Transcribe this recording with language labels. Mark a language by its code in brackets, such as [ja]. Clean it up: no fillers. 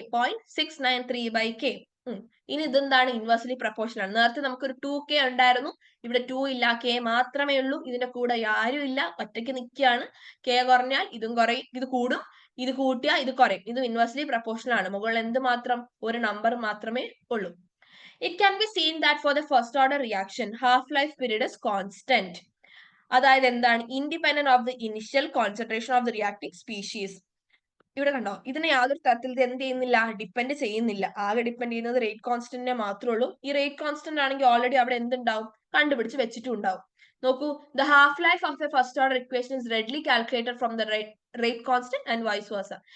[ml] 0.693/k. ഇനി ഇതെന്താണ്? Inversely proportional ആണ്. നേരത്തെ നമുക്കൊരു 2k ഉണ്ടായിരുന്നു, ഇവിടെ 2 ഇല്ല, k മാത്രമേ ഉള്ളൂ. ഇതിന്റെ കൂടെ ആരും ഇല്ല, ഒറ്റയ്ക്ക് നിൽക്കുകയാണ്. k കുറഞ്ഞാൽ ഇതും കുറയും, ഇത് കൂടും, ഇത് കൂട്ടിയാൽ ഇത് കുറയും. ഇത് ഇൻവേഴ്സ്ലി പ്രപ്പോർഷണൽ ആണ്. മുകളിൽ എന്ത് മാത്രം? ഒരു നമ്പർ മാത്രമേ ഉള്ളൂ. [en] It can be seen that for the first order reaction, half-life period is constant. [ml] അതായത് എന്താണ്? [en] Independent of the initial concentration of the reacting species. [ml] ഇവിടെ കണ്ടോ, ഇതിനെ യാതൊരു തരത്തിൽ ഇത് എന്ത് ചെയ്യുന്നില്ല? ഡിപ്പെൻഡ് ചെയ്യുന്നില്ല. ആകെ ഡിപ്പെൻഡ് ചെയ്യുന്നത് റേറ്റ് കോൺസ്റ്റന്റിനെ മാത്രമേ ഉള്ളൂ. ഈ റേറ്റ് കോൺസ്റ്റന്റ് ആണെങ്കിൽ ഓൾറെഡി അവിടെ എന്തുണ്ടാവും? കണ്ടുപിടിച്ച് വെച്ചിട്ടും ഉണ്ടാവും. നോക്കൂ, [en] The half life of the first order equation is readily calculated from the rate constant and vice versa.